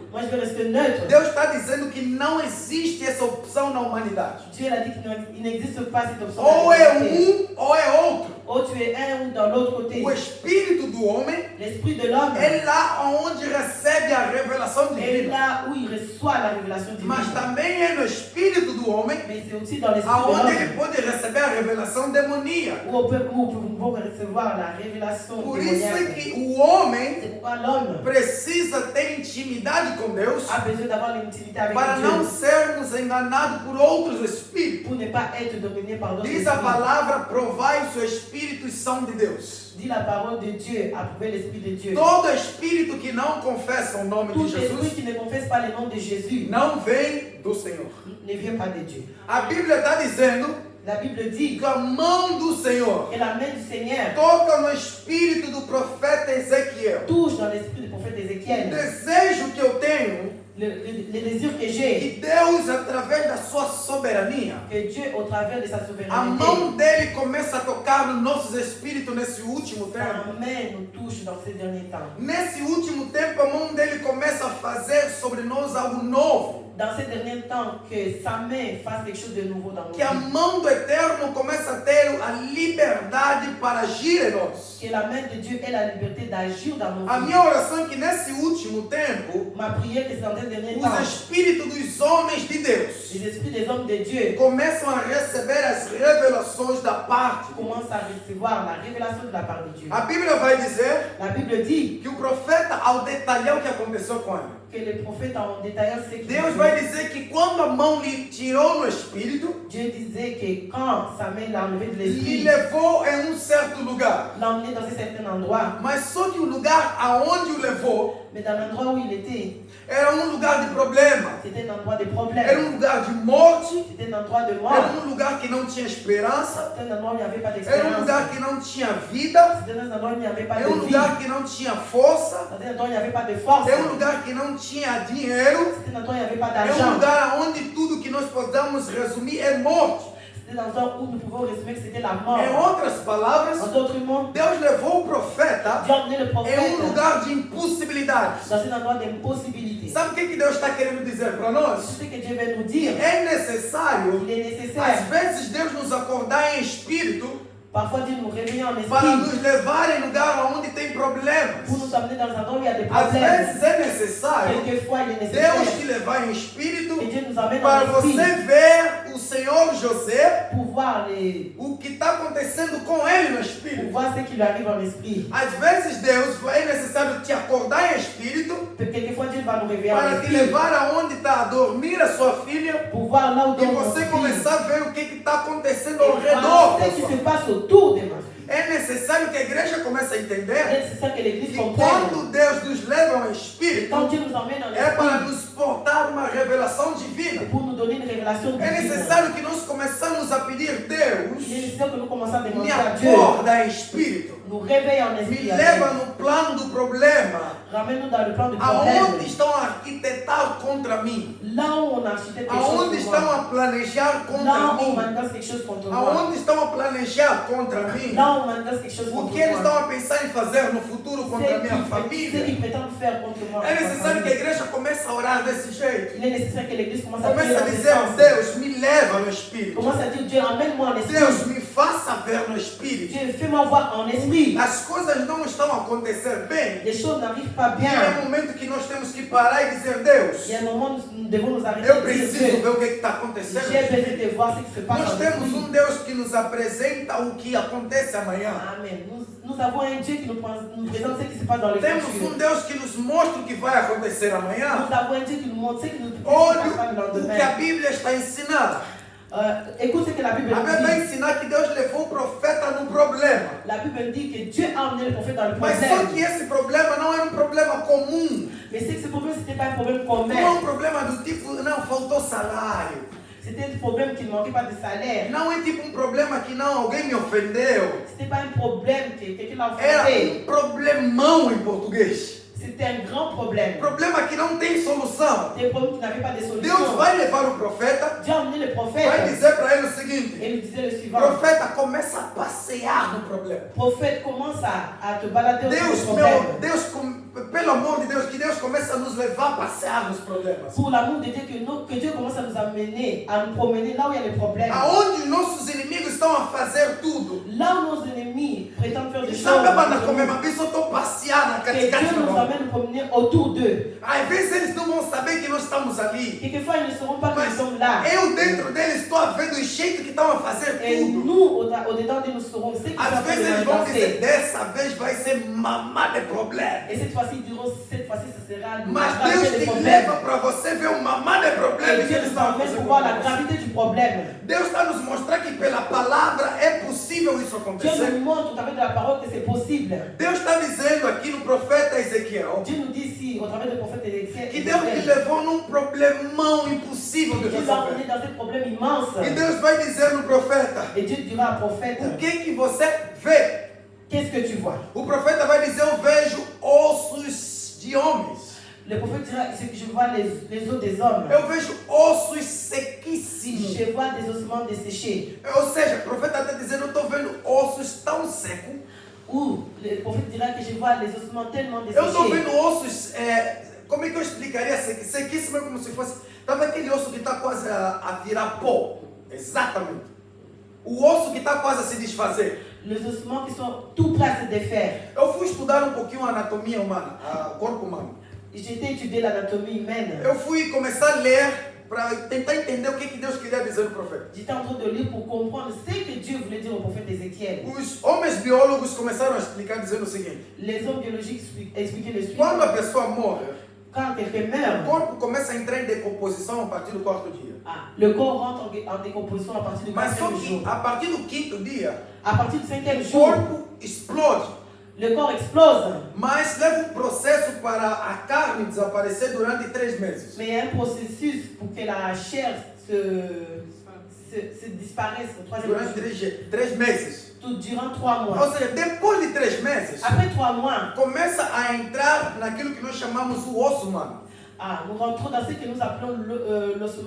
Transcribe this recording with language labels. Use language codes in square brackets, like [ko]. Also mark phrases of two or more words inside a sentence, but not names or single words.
[fr] Moi, je vais rester neutre. [pt] Deus está dizendo que não existe essa opção na humanidade. [fr] Dieu il a dit qu'il n'existe pas cette option. [pt] Ou é ou é outro. [fr] Oh, tu es un ou dans l'autre côté. [pt] O espírito do homem [fr] L'esprit de l'homme [pt] é lá onde recebe a revelação [fr] est [pt] divina. [fr] là où il reçoit la révélation divine. [pt] Mas também é no espírito do homem [fr] Mais c'est aussi dans l'esprit de [pt] aonde ele [fr] l'homme [pt] pode receber a revelação demoníaca. [fr] où nous pouvons recevoir la révélation [pt] Por isso é [fr] démoniaque. [pt] que o homem [fr] C'est pourquoi l'homme [pt] precisa ter intimidade com Deus [fr] a besoin d'avoir l'intimité avec [pt] para não [fr] Dieu [pt] sermos enganados por outros espíritos. [fr] pour ne pas être dominé par d'autres [pt] Diz a [fr] esprits. [pt] palavra: provai os espíritos são de Deus. [fr] Dit la parole de Dieu, approuver l'esprit de Dieu. [pt] Todo espírito que não confessa o nome de [fr] Tout esprit [pt] Jesus [fr] qui ne confesse pas le nom de Jésus [pt] não vem do Senhor. [fr] ne vient pas de Dieu. [pt] A Bíblia está dizendo [fr] La Bible dit [pt] que a mão do Senhor [fr] que la main du Seigneur [pt] toca no espírito do profeta Ezequiel. [fr] touche dans l'esprit du prophète [pt] O [fr] Ézéchiel. [pt] desejo que eu tenho [fr] Le désir que j'ai, [pt] que Deus, através da sua soberania, [fr] que Dieu, au travers de sa [pt] a [fr] souveraineté, [pt] mão dele começa a tocar nos nossos espíritos nesse último tempo. [fr] sa main nous touche dans ces derniers temps. [pt] Nesse último tempo, a mão dele começa a fazer sobre nós algo novo. [fr] Dans ces derniers temps, que sa main fasse quelque chose de nouveau dans nos [pt] Que a [fr] vies. [pt] mão do Eterno começa a ter a liberdade para agir em nós. [fr] Que la main de Dieu ait la liberté d'agir dans nos [pt] A [fr] vies. [pt] minha oração é que nesse último tempo, [fr] Ma prière que c'est dans ces derniers [pt] os [fr] temps, [pt] espíritos dos homens de Deus [fr] les esprits des hommes de Dieu [pt] começam a receber as revelações da parte. [fr] commencent à recevoir la révélation de la part de Dieu. [pt] A Bíblia vai dizer [fr] La Bible dit [pt] que o profeta, ao detalhar o que aconteceu com ele, [fr] que les prophètes en détaillant ce qui [pt] Deus vai dizer que quando a mão lhe tirou no espírito, [fr] Dieu disait que quand sa main l'a enlevé de [pt] lhe [fr] l'esprit, [pt] levou em certo lugar. [fr] l'a emmené dans un certain endroit, [pt] Mas só que o lugar aonde o levou [fr] mais dans l'endroit où il était, [pt] era lugar de problema, [fr] c'était un endroit de [pt] era [fr] problème, [pt] lugar de morte, [fr] c'était un endroit de [pt] era [fr] mort, [pt] lugar que não tinha esperança, [fr] c'était un endroit où il n'y avait pas [pt] era [fr] d'espérance, [pt] lugar que não tinha vida, [fr] c'était un endroit où il n'y avait pas [pt] era [fr] de vie, [pt] lugar que não tinha força, [fr] c'était un endroit où il n'y avait pas de force, [pt] era lugar que não tinha dinheiro, [fr] c'était un endroit où il n'y avait pas [pt] é [fr] d'argent, [pt] lugar onde tudo que nós podemos resumir é morte. [fr] c'était un endroit où nous pouvons résumer que c'était la mort. [pt] Em outras palavras, [fr] En d'autres mots, [pt] Deus levou o profeta [fr] Dieu a emmené le [pt] em [fr] prophète [pt] lugar de impossibilidade. [fr] dans un endroit d'impossibilité. [pt] Sabe o que Deus está querendo dizer para nós? [fr] C'est ce que Dieu veut nous dire. [pt] É necessário, [fr] Il est [pt] às [fr] nécessaire, [pt] vezes, Deus nos acordar em espírito [fr] parfois Dieu nous réveille en [pt] para [fr] esprit [pt] nos levar em lugar onde tem problemas. [fr] pour nous amener dans un endroit où il y a des [pt] Às [fr] problèmes. [pt] vezes é necessário [fr] Quelquefois, il est nécessaire [pt] Deus te levar em espírito [fr] que Dieu nous amène [pt] para [fr] en esprit [pt] você ver o o Senhor José, [fr] pour voir [pt] o que está acontecendo com ele no [fr] pour [pt] espírito. [fr] voir ce qui lui arrive en esprit. [pt] Às vezes Deus é necessário te acordar em espírito [fr] Quelquefois Dieu va nous réveiller en [pt] para te [fr] esprit [pt] levar aonde está a dormir a sua filha [fr] pour voir là où [pt] e [fr] dort mon [pt] você [fr] fils. [pt] começar a ver o que está acontecendo [fr] Et [pt] ao redor [fr] voir [pt] da [fr] ce qui [pt] sua [fr] se [pt] filha. [fr] passe autour de ma fille. [pt] É necessário que a igreja comece a [fr] Il est [pt] entender [fr] nécessaire que l'Église [pt] que [fr] comprenne. [pt] quando Deus nos leva ao espírito [fr] Quand Dieu nous emmène en [pt] é para [fr] esprit, [pt] nos portar uma revelação divina. [fr] c'est pour nous donner une révélation [pt] É [fr] divine. [pt] necessário que nós começamos a pedir, [fr] Il est [pt] Deus, [fr] nécessaire que nous commençons à [pt] me [fr] demander à Dieu, [pt] acorda em espírito, [fr] nous réveille en [pt] me [fr] esprit. [pt] leva [fr] Amen. [pt] no plano do problema, [fr] Ramène-nous dans le plan du [pt] aonde [fr] problème. [pt] estão a arquitetar contra mim, [fr] Là où on architecte quelque chose [pt] aonde [fr] pour [pt] estão [fr] moi. [pt] a planejar [fr] Là [pt] contra [fr] où on [pt] mim, [fr] manifeste quelque chose contre moi. [pt] aonde estão a planejar contra mim, [fr] Là où on manifeste quelque chose [pt] o [fr] contre [pt] que eles estão [fr] moi. [pt] a pensar em fazer no futuro contra a minha [fr] Ce [pt] família. [fr] qu'ils prétendent faire contre moi. [pt] É necessário que a igreja comece a orar desse jeito. [fr] Il est nécessaire que l'Église commence à prier [pt] Comece a [fr] dans ce [pt] dizer, [fr] sens. [pt] Deus, me leva no Espírito. [fr] Commence à dire, Dieu, emmène-moi en esprit. [pt] Deus, me faça ver no Espírito. [fr] Dieu, fais-moi voir en esprit. [pt] As coisas não estão a acontecer bem. [fr] Les choses n'arrivent pas [pt] E é [fr] bien. [pt] um momento que nós temos que parar e dizer, Deus, [fr] Il y a un moment où nous devons nous arrêter [pt] eu [fr] et dire, [pt] preciso [fr] Dieu, [pt] ver o que está acontecendo. [fr] j'ai besoin de voir ce qui se passe [pt] Nós [fr] en [pt] temos [fr] esprit. [pt] Deus que nos apresenta o que acontece amanhã. [fr] Amen. Nous avons un Dieu qui nous présente ce qui se passe dans le [pt] Temos [fr] futur. [pt] Deus que nos mostra o que vai acontecer amanhã. [fr] Nous avons un Dieu qui nous montre ce qui nous [pt] Olha [fr] passe le [pt] o que a [fr] lendemain. [pt] Bíblia está ensinando. [fr] Écoute ce que la Bible [pt] A Bíblia [fr] nous [pt] vai [fr] dit. [pt] ensinar que Deus levou o profeta no problema. [fr] La Bible dit que Dieu a emmené le prophète dans le [pt] Mas só [fr] problème. [pt] que esse problema não era um problema comum. [fr] Mais c'est que ce problème, ce n'était pas un problème [pt] Não é [fr] commun. [pt] um problema do tipo, não, faltou salário. [fr] C'était un problème qui ne manquait pas de salaire. [pt] Não é tipo um problema que não, alguém me ofendeu. [fr] Ce n'était pas un problème que quelqu'un l'a [pt] Era [fr] offensé. [pt] um problemão em português. [fr] C'était un grand problème. [pt] Problema que não tem solução. [fr] Des problèmes qui n'avaient pas de solution. [pt] Deus vai levar o profeta, [fr] Dieu a emmené le [pt] vai [fr] prophète [pt] dizer para ele o seguinte: [fr] et lui disait le suivant. [pt] profeta, começa a passear no problema. [fr] Prophète, commence à te balader autour [pt] Deus, [fr] du problème. [pt] pelo amor de Deus, que Deus comece a nos levar a passear nos problemas. [fr] Pour l'amour de Dieu, que Dieu commence à nous amener, à nous promener là où il y a les problèmes. [pt] Aonde os nossos inimigos estão a fazer tudo. [fr] Là où nos ennemis prétendent faire des choses. [pt] Sabe, banda, como é uma vez eu estou passear na [fr] Que Dieu caticate nous [pt] do [fr] amène nous promener autour d'eux. [pt] Às vezes eles não vão saber que nós estamos ali. [fr] Quelquefois, ils ne sauront pas que [pt] Mas [fr] nous sommes là. [pt] eu dentro deles estou a ver do jeito que estão a fazer [fr] Et [pt] tudo. [fr] nous, au-dedans de nous saurons ce qu'ils sont en [pt] Às [fr] train [pt] vezes eles [fr] de [pt] vão dizer, [fr] lancer. [pt] dessa vez vai ser mamá de problema. [fr] Et cette fois-ci, ils diront, cette fois-ci, ce sera [pt] Mas [fr] la gravité [pt] Deus [fr] du [pt] te [fr] problème. [pt] leva para você ver o mamá de problema [fr] Et [pt] que [fr] Dieu [pt] eles [fr] nous [pt] estão a [fr] emmène [pt] fazer [fr] pour [pt] com [fr] voir la [pt] você. [fr] gravité du problème. [pt] Deus está nos mostrar que pela palavra é possível isso [fr] Dieu [pt] acontecer. [fr] nous montre au travers de la parole que c'est possible. [pt] Deus está dizendo aqui no profeta Ezequiel [fr] Dieu nous dit ici, au travers du prophète Ézéchiel, [pt] que Deus te levou num problemão impossível de [fr] Dieu va [pt] resolver. [fr] emmener dans ce problème immense. [pt] E Deus vai dizer no profeta, [fr] Et Dieu dira au prophète, [pt] o que você vê? [fr] qu'est-ce que tu vois? [pt] O profeta vai dizer, eu vejo ossos de homens. [fr] Le prophète dira, ce que je vois les os des hommes. [pt] Eu vejo ossos sequíssimos. [fr] Je vois des ossements desséchés. [pt] Ou seja, o profeta está dizendo, eu estou vendo ossos tão secos. [fr] Ou le prophète dira que je vois les ossements tellement [pt] Eu estou [fr] desséchés. [pt] vendo ossos, como é que eu explicaria? Sequíssimo é como se fosse, estava aquele osso que está quase a virar pó. Exatamente. O osso que está quase a se desfazer. [fr] Les ossements qui sont tout prêts à se défaire. [pt] Eu fui estudar um pouquinho a anatomia humana, o corpo humano. [fr] J'ai étudié l'anatomie humaine. [pt] Eu fui começar a ler para tentar entender o que Deus queria dizer ao profeta. [fr] J'étais en train de lire pour comprendre ce que Dieu voulait dire au prophète Ézéchiel. [pt] Os homens biólogos começaram a explicar dizendo o seguinte: [fr] Les hommes biologiques expliquaient le suivant. [pt] quando a pessoa morre, [fr] Quand quelqu'un [pt] o [fr] meurt, [pt] corpo começa a entrar em decomposição a partir do quarto dia. [fr] le corps rentre en décomposition à partir du [pt] Mas só [fr] quatrième jour. [pt] que a partir do quinto dia, [fr] À partir du cinquième [pt] o [fr] jour, [pt] corpo explode. [fr] le corps explose. [pt] Mas leva um processo para a carne desaparecer durante 3 meses. [fr] Mais il y a un processus pour que la chair se disparaisse au troisième [pt] Durante [fr] jour. [pt] 3 meses. [fr] Tout durant 3 mois. [pt] Ou seja, depois de 3 meses, [fr] Après 3 mois, [pt] começa a entrar naquilo que nós chamamos o osso humano. [fr] nous rentrons dans ce que nous appelons l'ossement